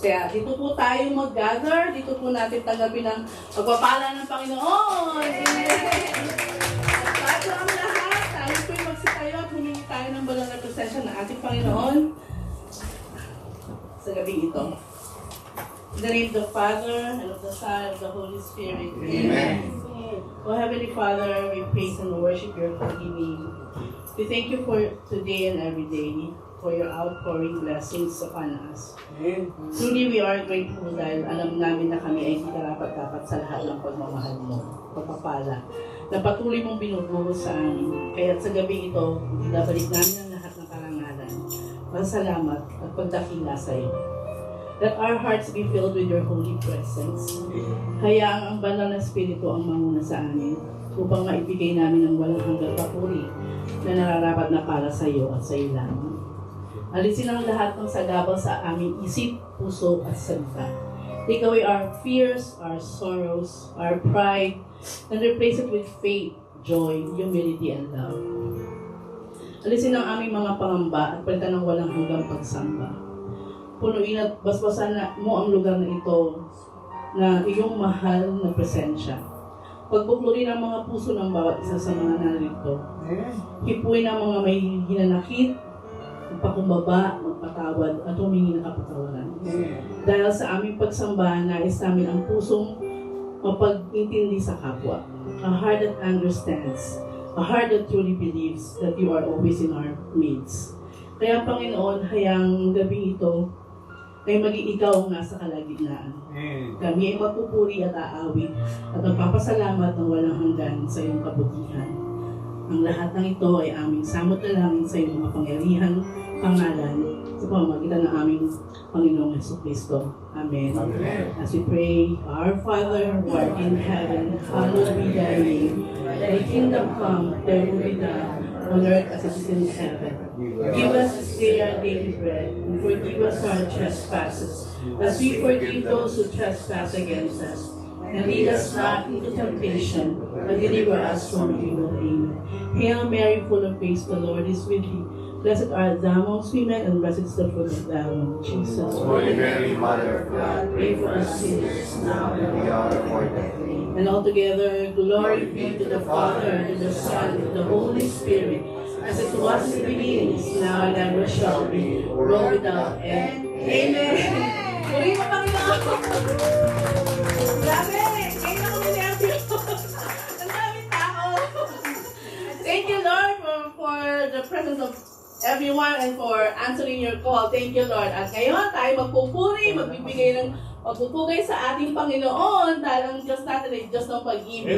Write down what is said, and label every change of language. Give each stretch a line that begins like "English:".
Filipino: Kaya dito po tayo mag-gather, dito po natin tanggapin ang pagpapala ng Panginoon. Amen. At bago ang lahat, tayo po yung magsitayo at humingi tayo ng balang na presensya ng ating Panginoon sa gabi ito.
English: In the name of the Father, and of the Son, and of the Holy Spirit. Amen. O Heavenly Father, we praise and worship your holy name. We thank you for today and every day, for your outpouring blessings upon us. Truly, we are grateful
Filipino: dahil alam namin na kami ay hindi karapat-dapat sa lahat ng pagmamahal mo, pagpapala, na patuloy mong binubuhos sa amin. Kaya sa gabi ito, binabalik namin ang lahat ng karangalan, pasalamat at pagdakila sa iyo.
English: Let our hearts be filled with your holy presence.
Filipino: Hayaang ang banal na Espiritu ang manguna sa amin upang maibigay namin ang walang hanggang papuri na nararapat na para sa iyo at sa iyo lamang. Alisin ang lahat ng sagabal sa aming isip, puso at salita.
English: Take away our fears, our sorrows, our pride, and replace it with faith, joy, humility, and love.
Filipino: Alisin ang aming mga pangamba at palitan ng walang hanggang pagsamba. Punuin at basbasan mo ang lugar na ito na iyong mahal na presensya. Pagbuklurin ang mga puso ng bawat isa sa mga narito. Hipuin ang mga may hinanakit, magpakumbaba, magpatawad, at humingi ng kapatawaran. Dahil sa aming pagsamba, nais namin ang pusong mapag-intindi sa kapwa.
English: A heart that understands, a heart that truly believes that you are always in our midst.
Filipino: Kaya Panginoon, hayang gabi ito ay maging ikaw ang nasa kalagitnaan. Kami ay magpupuri at aawit at magpapasalamat ng walang hanggan sa iyong kabutihan. Ang lahat ng ito ay aming samot na langin sa iyong mga pangyarihang pangalan sa pamamagitan ng aming Panginoong Jesucristo. Amen.
English: As we pray, Our Father who art in heaven, hallowed be thy name. Thy kingdom come, thy will be done on earth as it is in heaven. Give us this day our daily bread, and forgive us our trespasses, as we forgive those who trespass against us. And lead us not into temptation, but deliver us from evil. Amen. Hail Mary, full of grace, the Lord is with thee. Blessed art thou amongst women, and blessed is the fruit of thy womb, Jesus. Holy Mary, Mother of God, pray for us sinners, now and at the hour of our death. And altogether, glory be to the Father, and to the Son, and to the Holy Spirit, as it was in the beginning, is now, and ever shall be, world without end.
Filipino: Amen! Muli mo, Panginoon! Grabe! Ngayon ako ninervyo. Ang daming tao.
English: Thank you, Lord, for the presence of everyone and for answering your call. Thank you, Lord.
Filipino: At ngayon, tayo magpupuri, magpupugay sa ating Panginoon dahil ang Diyos natin ay Diyos ng pag-ibig.